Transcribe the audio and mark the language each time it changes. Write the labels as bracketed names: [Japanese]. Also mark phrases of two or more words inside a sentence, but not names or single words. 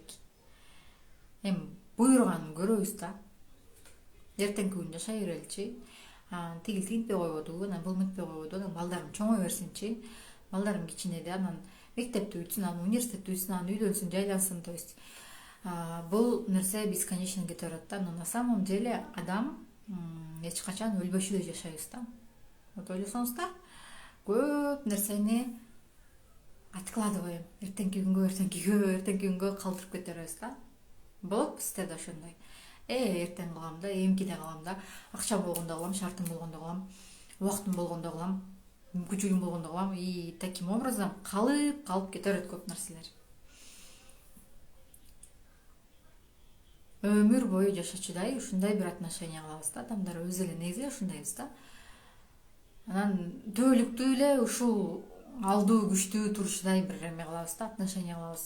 [Kyrgyz] Эми буйруганын көрөбүз да. Эртеңки күн жашай береличи. Тигил тигинтпей койбоду, анан бул мынтпей койбоду, анан балдарым чоңой берсинчи. Балдарым кичинеде, анан мектепти бүтсүн, анан университетти бүтсүн, анан үйлөнсүн, жайлансын, [Russian] то есть [Kyrgyz] бул нерсе бесконечно кете берет да. [Russian] Но на самом деле [Kyrgyz] адам эч качан өлбөчүдөй жашайбыз да. Вот ойлосоңуздар, көп нерсени откладываем. Эртеңки күнгө калтырып кете беребиз да. Болот сизде да ошондой. Эртең кылам да, эмкиде кылам да, акчам болгондо кылам, шартым болгондо кылам, убактым болгондо кылам, мүмкүнчүлүгүм болгондо кылам. [Russian] И таким образом [Kyrgyz] калып кете берет көп нерселер. Өмүр бою жашачудай ушундай бир отношение кылабыз да, адамдар өзү эле негизи ушундайбыз да. Анан түбөлүктүү эле ушул алдуу күчтүү турушудай бир эме кылабыз да, отношение кылабыз.